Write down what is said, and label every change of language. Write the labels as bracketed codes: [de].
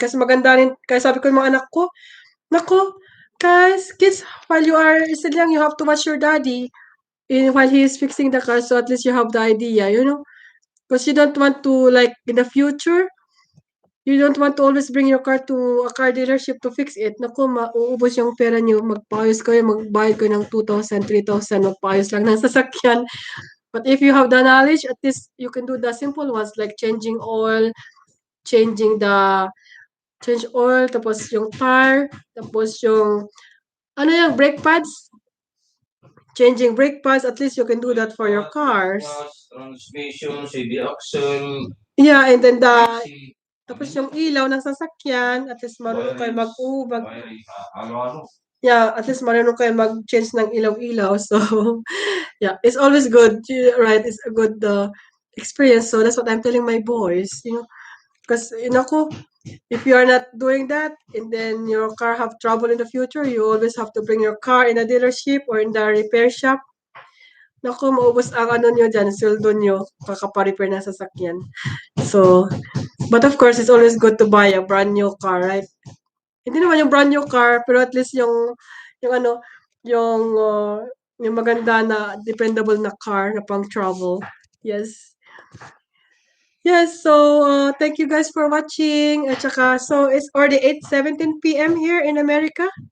[tl] Kasi maganda rin, kaya sabi ko yung mga anak ko, nako, [en] guys, kids, while you are still young, you have to watch your daddy. While he is fixing the car, so at least you have the idea, because you don't want to, like, in the future, you don't want to always bring your car to a car dealership to fix it. [tl] Naku, mauubos yung pera niyo. Magpaayos kayo, magbayad kayo ng 2,000, 3,000, magpaayos lang ng sasakyan. [en] But if you have the knowledge, at least you can do the simple ones like changing oil, changing the [tl] change oil, tapos yung tar, tapos yung, ano yung brake pads? [en] Changing brake pads, at least you can do that for your cars. Transmission, CD axle, Yeah, and then [tl] tapos yung ilaw ng sasakyan, at least marunong kayo wiring, ano-ano. yeah, at least marunong kayo mag-change ng ilaw-ilaw. [en] So, yeah, it's always good, right? It's a good experience. So that's what I'm telling my boys, because, if you are not doing that, and then your car have trouble in the future, you always have to bring your car in a dealership or in the repair shop. [tl] Naku, maubos ang ano nyo dyan, sweldo nyo, kakaparepair ng sasakyan. [en] So, but of course, it's always good to buy a brand new car, right? [tl] Hindi naman yung brand new car, pero at least yung ano, yung, yung maganda na, dependable na car na pang travel. Yes. [en] Yes, so thank you guys for watching. At saka, so it's already 8:17 p.m. here in America.